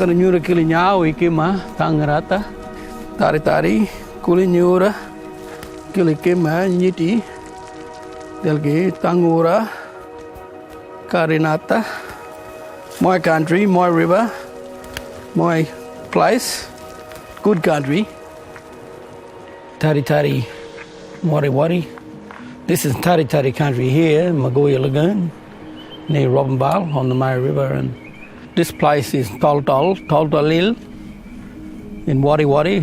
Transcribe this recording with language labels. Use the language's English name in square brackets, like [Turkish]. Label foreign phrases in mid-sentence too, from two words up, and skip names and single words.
[English] nyura kili nyawi kima tangrata tari kuli nyura kili kima nyiti dalgi tangura karinata, my country, my river, my place, good country. Tati Tati, Murrawarri. This is Tati Tati country here, Magoya Lagoon, near Robinvale on the Murray River, and this place is Toltolil in Wiradjuri.